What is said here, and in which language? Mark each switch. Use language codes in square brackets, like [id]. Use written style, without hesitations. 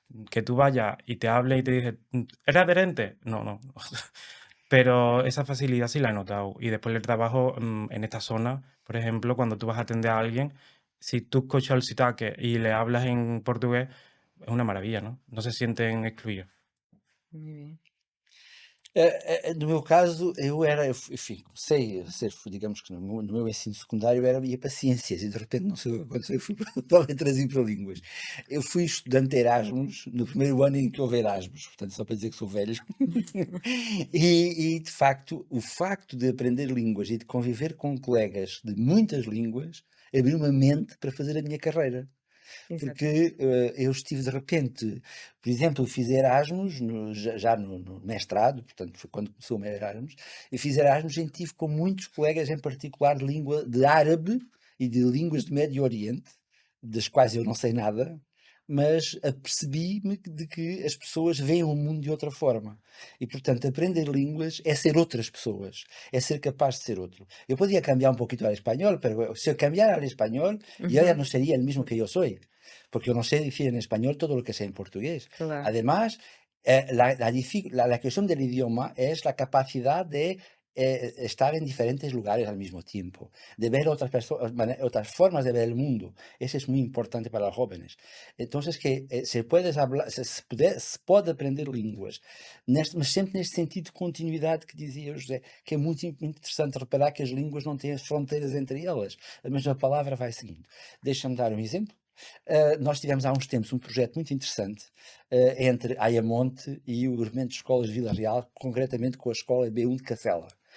[es] Que tú vayas y te hable y te dice, ¿eres adherente? No, no. Pero esa facilidad sí la he notado. Y después el trabajo en esta zona, por ejemplo, cuando tú vas a atender a alguien, si tú escuchas el sitaque y le hablas en portugués, es una maravilla, ¿no? No se sienten excluidos. Muy bien. [pt] No meu caso, enfim, comecei a ser, digamos que no meu ensino secundário ia para ciências e de repente não sei o que aconteceu, eu fui para letras e para línguas. Eu fui estudante Erasmus no primeiro ano em que houve Erasmus, portanto só para dizer que sou velho. E de facto, o facto de aprender línguas e de conviver com colegas de muitas línguas abriu uma mente para fazer a minha carreira. Exatamente. Porque eu estive de repente, por exemplo, eu fiz Erasmus já no mestrado, portanto foi quando começou o meu Erasmus, eu fiz Erasmus e tive com muitos colegas, em particular de língua de árabe e de línguas do Médio Oriente, das quais eu não sei nada, mas apercebi-me de que as pessoas veem o mundo de outra forma. E, portanto, aprender línguas é ser outras pessoas, é ser capaz de ser outro. [es] Eu podia cambiar un poquito al español, pero si cambiara al español, yo ya no sería el mismo que yo soy, porque yo no sé decir en español todo lo que sé en portugués. claro. Además, la cuestión del idioma es la capacidad de estar en diferentes lugares al mismo tiempo, de ver otras formas de ver el mundo. Eso es muy importante para los jóvenes. [pt] Entonces, que se pode aprender línguas, mas sempre neste sentido de continuidade que dizia o José, que é muito interessante reparar que as línguas não têm as fronteiras entre elas. A mesma palavra vai seguindo. Deixa-me dar um exemplo. Nós tivemos há uns tempos um projeto muito interessante entre Ayamonte e o Agrupamento de Escolas de Vila Real, concretamente com a Escola B1 de Cacela.